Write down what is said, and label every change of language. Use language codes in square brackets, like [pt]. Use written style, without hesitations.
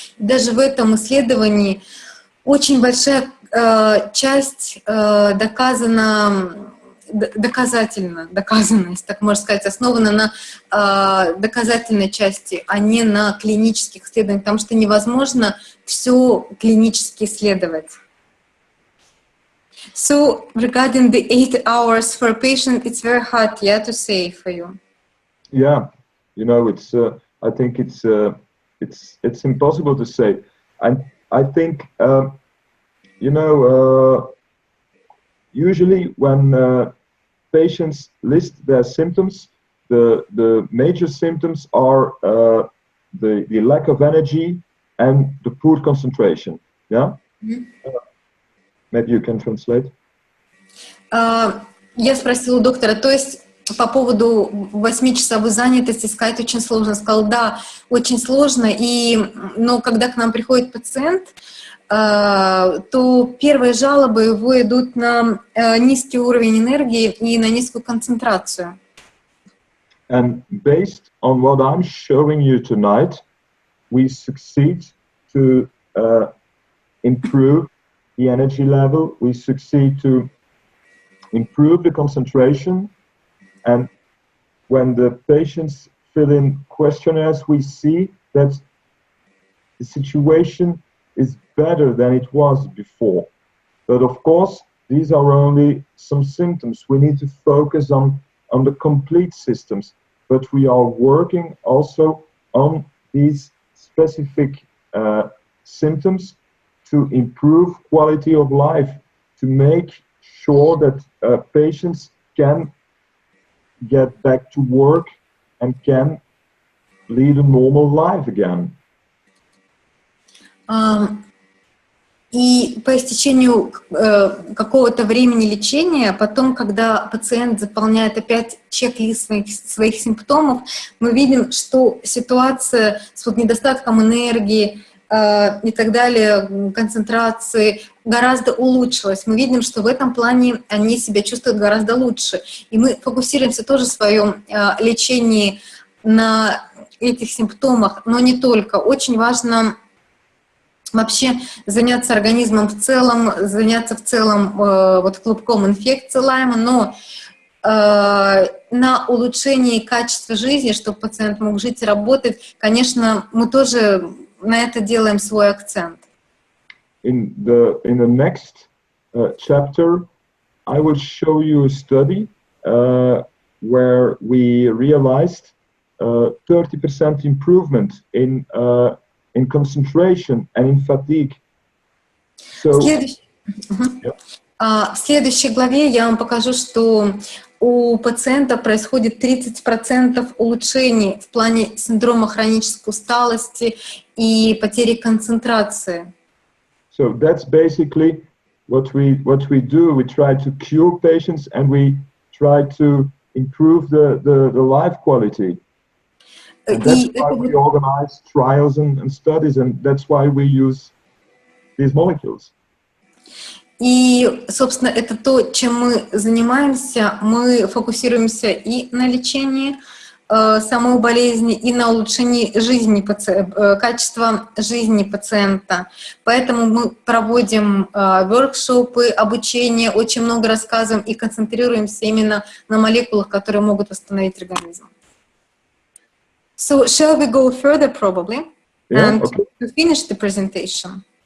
[ru] Даже в этом исследовании очень большая часть доказана, доказанность, так можно сказать, основана на доказательной части, а не на клинических исследованиях, потому что невозможно все клинически исследовать. [en] So, regarding the 8 hours for a patient, it's very hard, yeah, to say for you. Yeah, you know, it's. I think it's impossible to say, and I think. You know, usually when patients list their symptoms, the major symptoms are the lack of energy and the poor concentration. Yeah? Mm-hmm. Maybe you can translate. [ru] Я спросила у доктора, то есть по поводу 8-часовой занятости сказать очень сложно. Сказал, да, очень сложно, но когда к нам приходит пациент, то первые жалобы его идут на низкий уровень энергии и на низкую концентрацию. [en] And based on what I'm showing you tonight, we succeed to improve the energy level, we succeed to improve the concentration, and when the patients fill in questionnaires, we see that the situation is better than it was before. But of course, these are only some symptoms. We need to focus on the complete systems, but we are working also on these specific symptoms to improve quality of life, to make sure that patients can get back to work and can lead a normal life again. [ru] И по истечению какого-то времени лечения, потом, когда пациент заполняет опять чек-лист своих симптомов, мы видим, что ситуация с недостатком энергии и так далее, концентрации гораздо улучшилась. Мы видим, что в этом плане они себя чувствуют гораздо лучше. И мы фокусируемся тоже в своем лечении на этих симптомах, но не только. Очень важно вообще заняться организмом в целом, заняться в целом вот клубком инфекции Лайма, но на улучшении качества жизни, чтобы пациент мог жить и работать, конечно, мы тоже на это делаем свой акцент. [en] In the next chapter, I will show you a study where we realized 30% improvement in concentration and in fatigue. So, [ru] в следующей главе я вам покажу, что у пациента происходит 30% улучшений в плане синдрома хронической усталости и потери концентрации. [en] So that's basically what we do. We try to cure patients and we try to improve the life quality. And that's why we organize trials and studies, and that's why we use these molecules. [ru] И, собственно, это то, чем мы занимаемся. Мы фокусируемся и на лечении самой болезни, и на улучшении жизни качества жизни пациента. Поэтому мы проводим воркшопы, обучение, очень много рассказываем и концентрируемся именно на молекулах, которые могут восстановить организм. [en] So, shall we go further, probably, and to finish the presentation?